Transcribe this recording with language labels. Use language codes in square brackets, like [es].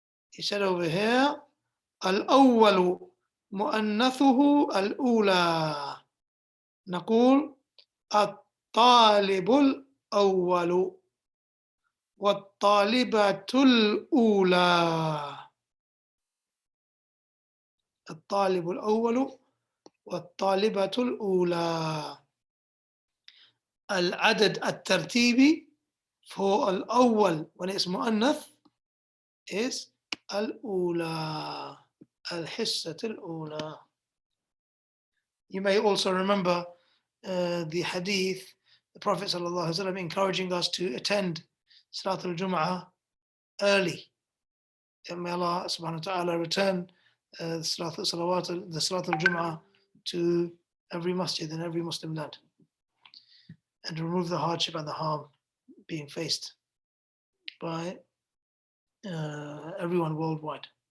[en] He said over here, [ar] الأول مؤنثه الأولى. نقول الطالب الأول والطالبة الأولى. الطالب الأول والطالبة الأولى. العدد الترتيبي [en] for [ar] الأول [en] when it's [ar] مؤنث [en] is [ar] الأولى. الحصة الأولى. [en] You may also remember the hadith, the Prophet ﷺ encouraging us to attend Salat al-Jum'ah early. And may Allah subhanahu wa ta'ala return the Salat al-Jum'ah to every masjid in every Muslim land and remove the hardship and the harm being faced by everyone worldwide.